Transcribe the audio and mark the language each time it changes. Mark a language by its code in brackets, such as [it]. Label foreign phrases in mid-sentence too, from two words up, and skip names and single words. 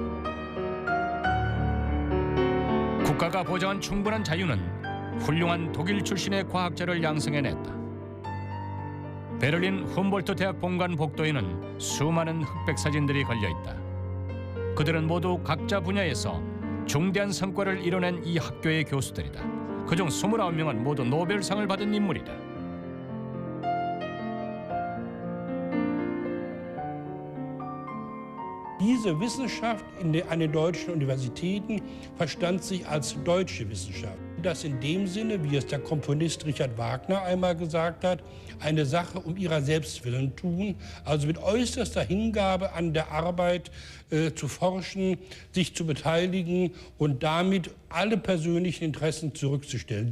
[ko] 국가가 보장한 충분한 자유는 훌륭한 독일 출신의 과학자를 양성해냈다. 베를린 훔볼트 대학 본관 복도에는 수많은 흑백 사진들이 걸려있다. 그들은 모두 각자 분야에서 중대한 성과를 이뤄낸 이 학교의 교수들이다. 그중 29명은 모두 노벨상을 받은 인물이다. [de] Diese Wissenschaft an den deutschen Universitäten verstand sich als deutsche Wissenschaft. Das in dem Sinne, wie es der Komponist Richard Wagner einmal gesagt hat, eine Sache um ihrer selbst willen tun, also mit äußerster Hingabe an der Arbeit zu forschen, sich zu beteiligen und damit alle persönlichen Interessen zurückzustellen.